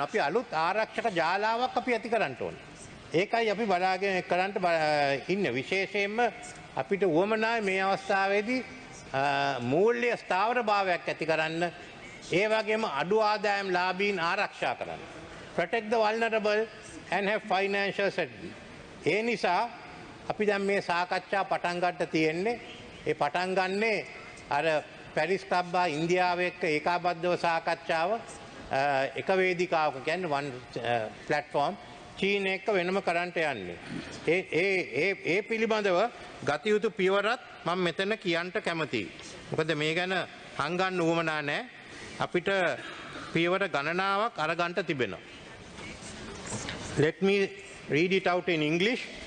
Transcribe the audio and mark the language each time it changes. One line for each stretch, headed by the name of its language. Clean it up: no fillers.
Sinhala: අපි අලුත් ආරක්ෂක ජාලාවක් අපි ඇති කරන්න ඕන. ඒකයි අපි බලාගෙන කරන්න ඉන්නේ. විශේෂයෙන්ම අපිට උවමනායි මේ අවස්ථාවේදී මූල්‍ය ස්ථාවර භාවයක් ඇති කරන්න. ඒ වගේම අඩු ආදායම් ලාභීන් ආරක්ෂා කරන්න.
English: Protect the vulnerable and have financial stability.
Sinhala: ඒ නිසා අපි දැන් මේ සාකච්ඡා පටන් ගන්න තියෙන්නේ. ඒ පටන් ගන්නේ අර පැරිස් ක්ලබ් ඉන්දියාව එක්ක ඒකාබද්ධව සාකච්ඡාව එක වේදිකාවක කියන්නේ
English: one platform
Sinhala: චීන එක්ක වෙනම කරන්ට යන්නේ. ඒ පිළිබඳව ගත යුතු පියවරත් මම මෙතන කියන්න කැමතියි. මොකද මේ ගැන හංගන්න උවමනා නැහැ. අපිට පියවර ගණනාවක් අරගන්න තිබෙනවා.
English: Let me read it out in English.